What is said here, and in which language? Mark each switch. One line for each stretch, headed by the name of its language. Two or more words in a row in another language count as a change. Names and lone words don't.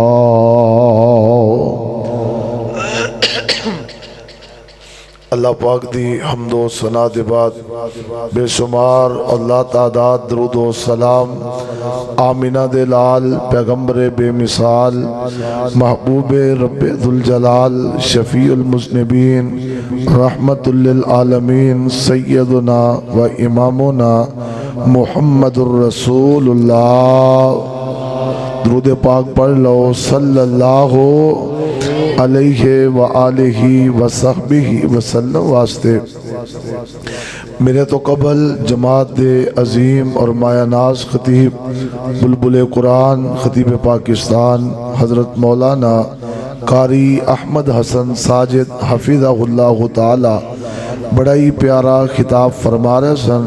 Punjabi: اللہ پاک دی حمد و ثنا دے بعد بے شمار اللہ تعداد درود و سلام آمنہ دے لال پیغمبرِ بے مثال محبوبِ ربِ ذوالجلال
Arabic: شفيع المذنبين رحمة للعالمين سيدنا وإمامنا محمد رسول الله.
Punjabi: درود پاک پڑھ لو
Arabic: صلى الله عليه وآله وصحبه وسلم.
Punjabi: واسطے میرے تو قبل جماعت دے عظیم اور مایہ ناز خطیب بلبل قرآن خطیب پاکستان حضرت مولانا قاری احمد حسن ساجد حفظہ اللہ تعالیٰ بڑا ہی پیارا خطاب فرما رہے سن.